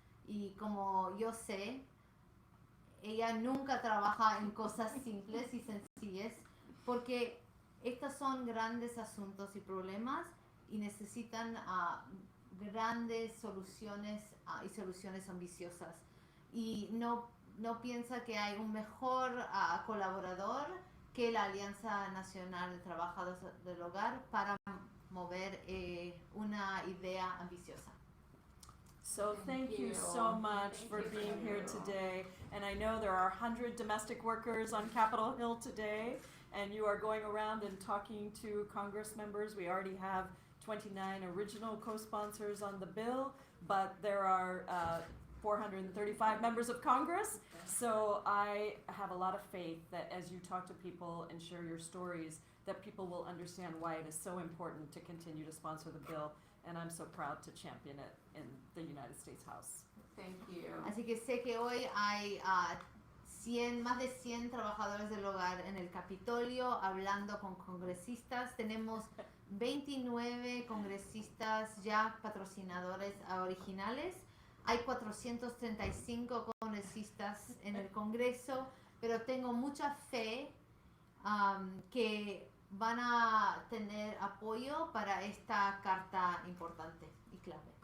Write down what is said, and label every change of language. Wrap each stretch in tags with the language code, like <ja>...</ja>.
<es>Y como yo sé, ella nunca trabaja en cosas simples y sencillas, porque estos son grandes asuntos y problemas y necesitan grandes soluciones y soluciones ambiciosas. Y no piensa que hay un mejor colaborador que la Alianza Nacional de Trabajadores del Hogar para mover una idea ambiciosa.</es> <en>So thank you so much for being here today. And I know there are 100 domestic workers on Capitol Hill today, and you are going around and talking to Congress members. We already have 29 original co-sponsors on the bill, but there are 435 members of Congress. So I have a lot of faith that as you talk to people and share your stories, that people will understand why it is so important to continue to sponsor the bill. And I'm so proud to champion it in the United States House. Thank you.</en> <es>Así que sé que hoy hay más de 100 trabajadores del hogar en el Capitolio hablando con congresistas. Tenemos 29 congresistas ya patrocinadores originales. Hay 435 congresistas en el Congreso, pero tengo mucha fe que van a tener apoyo para esta carta importante y clave.</es>